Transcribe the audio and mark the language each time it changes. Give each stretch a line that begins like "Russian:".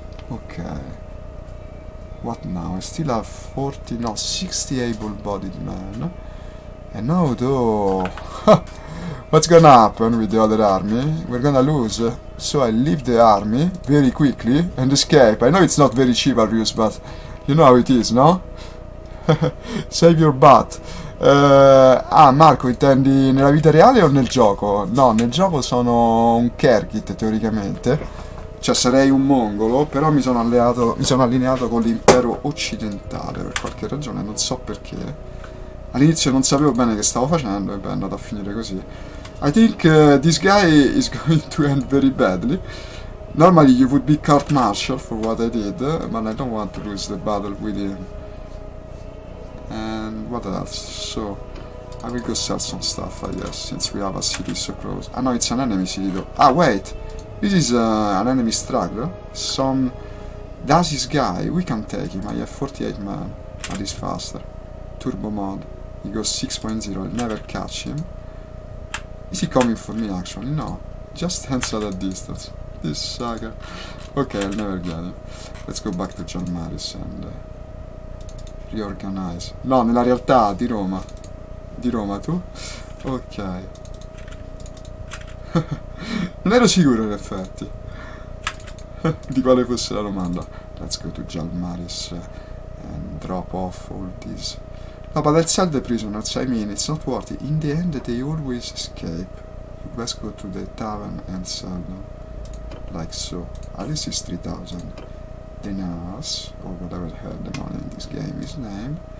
English: Okay. What now? I still have 60 able-bodied men. And now though... What's gonna happen with the other army? We're gonna lose. So I leave the army very quickly and escape. I know it's not very chivalrous, but you know how it is, no? Save your butt.
Italian: Marco, intendi nella vita reale o nel gioco? No, nel gioco sono un Kergit teoricamente. Cioè sarei un mongolo, però mi sono allineato con l'impero occidentale per qualche ragione, non so perché. All'inizio non sapevo bene che stavo facendo e beh, è andato a finire così.
English: I think this guy is going to end very badly. Normally you would be court martial for what I did, but I don't want to lose the battle with him. And what else? So, I will go sell some stuff, I guess, since we have a city so close. Ah no, it's an enemy city though. Ah wait! This is an enemy straggler. Does this guy, we can take him, I have 48 men, but he's faster. Turbo mod. He goes 6.0, I'll never catch him. Is he coming for me actually? No. Just stands at a distance. This sucker. Okay, I'll never get him. Let's go back to John Maris and reorganize.
Italian: No, nella realtà di Roma. Di Roma tu? Ok. Non ero sicuro in effetti di quale fosse la domanda.
English: Let's go to John Maris and drop off all these. No, but I'll sell the prisoners, I mean, it's not worth it. In the end, they always escape. Let's go to the tavern and sell them. Like so. At least it's 3,000 dinars, or whatever the hell the money in this game is named.